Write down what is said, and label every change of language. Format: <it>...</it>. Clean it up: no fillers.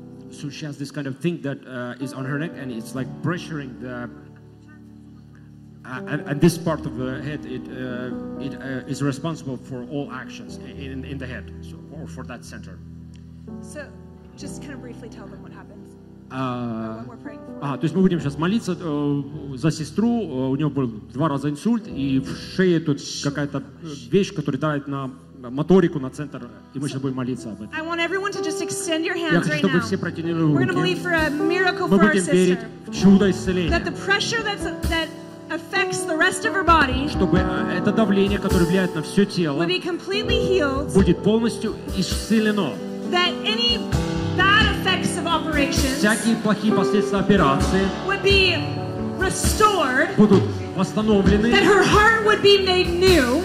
<en>So she has this kind of thing that is on her neck, and it's like pressuring the and this part of the head. It is responsible for all actions in the head, so, or for that center. So, just kind of briefly tell them what happens.</en> <ru>То есть мы будем сейчас молиться за сестру. У нее был два раза инсульт, и в шее тут какая-то вещь, которая давит на моторику, на центр, и мы сейчас будем молиться об этом.</ru> <en>I want everyone to just extend your hands</en> <ru>Я хочу, чтобы</ru> <en>right</en> <ru>все протянули руки.</ru> <en>We're gonna believe for a miracle</en> <ru>мы будем верить</ru> <en>sister,</en> <ru>в чудо исцеления.</ru> <en>That the pressure that's, that affects the rest of her body,</en> <ru>чтобы это давление, которое влияет на все тело,</ru> <en>will be completely healed,</en> <ru>будет полностью исцелено.</ru> <en>That any bad effects of operations</en> <ru>всякие плохие последствия операции</ru> <en>would be restored,</en> <ru>будут восстановлены,</ru> <en>that her heart would be made new,</en>